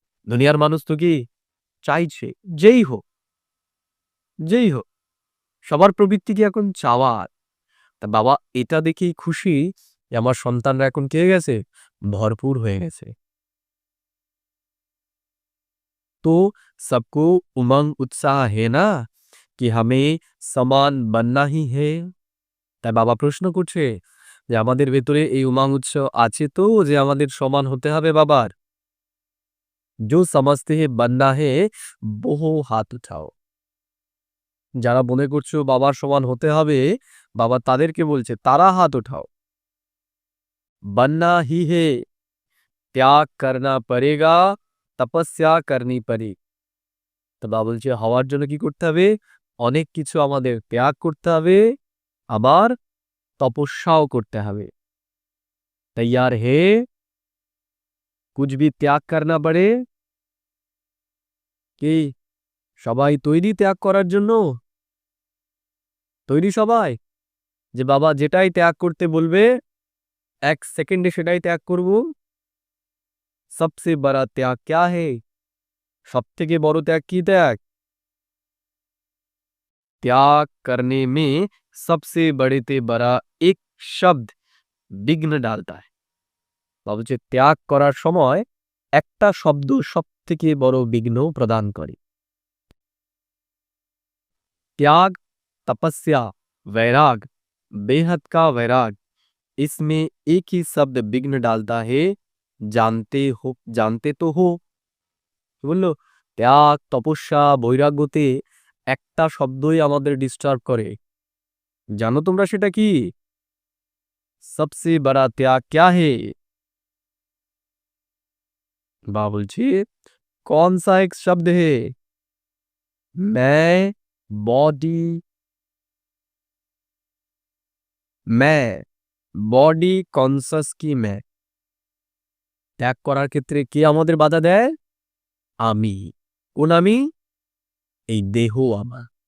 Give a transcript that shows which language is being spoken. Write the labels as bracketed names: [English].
[Bangla] দুনিয়ার মানুষ তো কি চাইছে যেই হোক যেই হোক সবার প্রবৃত্তি কি এখন চাওয়ার। তা বাবা এটা দেখেই খুশি যে আমার সন্তানরা এখন কে গেছে ভরপুর হয়ে গেছে। [Hindi] तो सबको उमंग उत्साह है ना कि हमें समान बनना ही है। [Bangla] তাই বাবা প্রশ্ন করছে যে আমাদের ভেতরে এই উমং উৎসাহ আছে তো যে আমাদের সমান হতে হবে বাবার। [Hindi] जो समझते हैं बनना है वो हाथ उठाओ। [Bangla] যারা মনে করছো বাবার সমান হতে হবে বাবা তাদেরকে বলছে তারা হাত উঠাও। [Hindi] बनना ही है त्याग करना पड़ेगा तपस्या करनी पड़ेगी। [Bangla] তো বাবা বলছে হওয়ার জন্য কি করতে হবে অনেক কিছু আমাদের ত্যাগ করতে হবে আবার তপস্যাও করতে হবে। [Hindi] तैयार है कुछ भी त्याग करना पड़े [Bangla] কি সবাই তৈরি ত্যাগ করার জন্য? তৈরি সবাই যে বাবা যেটাই ত্যাগ করতে বলবে 1 সেকেন্ডে সেটাই ত্যাগ করব। [Hindi] सबसे बड़ा त्याग क्या है? [Bangla] সবথেকে বড় ত্যাগ কি ত্যাগ? [Hindi] त्याग करने में सबसे बड़े ते बड़ा एक शब्द विघ्न डालता है। [Bangla] বাবা বলছে ত্যাগ করার সময় একটা শব্দ সবথেকে বড় বিঘ্ন প্রদান করে। [Hindi] त्याग तपस्या वैराग बेहद का वैराग इसमें एक ही शब्द विघ्न डालता है जानते तो हो। [Bangla] বললো ত্যাগ তপস্যা বৈরাগ্যতে একটা শব্দই আমাদের ডিস্টার্ব করে। জানো তোমরা সেটা কি? [Hindi] सबसे बड़ा त्याग क्या है? [Bangla] বাবা বলছে [Hindi] कौन सा एक शब्द है? मैं बॉडी कॉन्सियस की मैं [Bangla] ত্যাগ করার ক্ষেত্রে কে আমাদের বাধা দেয়? আমি। কোন আমি? এই দেহ আমার।